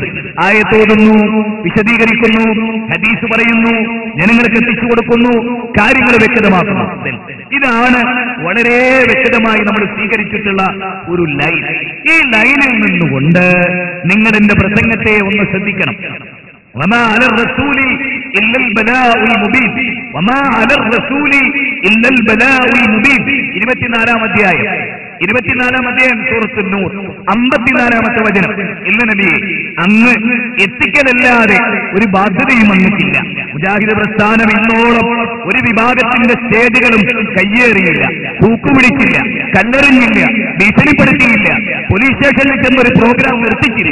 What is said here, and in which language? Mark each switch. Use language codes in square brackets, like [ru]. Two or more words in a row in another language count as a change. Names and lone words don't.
[ml] ആയത്തോതുന്നു, വിശദീകരിക്കുന്നു, ഹദീസ് പറയുന്നു, ജനങ്ങൾക്ക് എത്തിച്ചു കൊടുക്കുന്നു, കാര്യങ്ങൾ വ്യക്തമാക്കുന്നു. ഇതാണ് വളരെ വ്യക്തമായി നമ്മൾ സ്വീകരിച്ചിട്ടുള്ള ഒരു ലൈൻ. ഈ ലൈനിൽ നിന്നുകൊണ്ട് നിങ്ങൾ എന്റെ പ്രസംഗത്തെ ഒന്ന് ശ്രദ്ധിക്കണം. [ar] وما على الرسول إلا البلاء المبين وما على الرسول إلا البلاء المبين [ml] 24-ാം അധ്യായം 24-ാം അധ്യായം സൂറത്തുൻ നൂർ 54-ാമത്തെ വചനം. ഇല്ല നബിയെ, അങ്ങ് എത്തിക്കലല്ലാതെ ഒരു ബാധ്യതയും വന്നിട്ടില്ല. മുജാഹിദ് പ്രസ്ഥാനം ഇന്നോളം ഒരു വിഭാഗത്തിന്റെ സ്റ്റേജുകളും കയ്യേറിയില്ല, തൂക്കുപിടിച്ചില്ല, കല്ലെറിഞ്ഞില്ല, ഭീഷണിപ്പെടുത്തിയില്ല, [en] police station [ml] ചെന്നൊരു പ്രോഗ്രാം നിർത്തിച്ചില്ല.